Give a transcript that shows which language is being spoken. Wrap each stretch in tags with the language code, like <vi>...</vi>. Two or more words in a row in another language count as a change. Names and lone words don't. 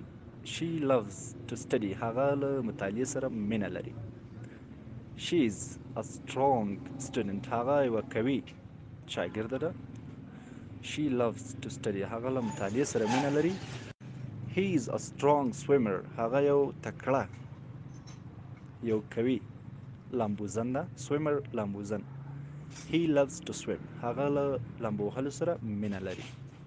<en>she loves to study</en> <ps>هغه له مطالعې سره مینه لري.</ps> <en>she is a strong student</en> <ps>هغه یوه قوي شاګرده ده.</ps> <en>she loves to study</en> <ps>هغه له مطالعې سره مینه لري.</ps> <en>he is a strong swimmer</en> <ps>هغه یو تکړه، یو قوي لامبوزن ده. swimmer لامبوزن.</ps> <en>he loves to swim</en> <ps>هغه له لامبو وهلو سره مینه لري.</ps>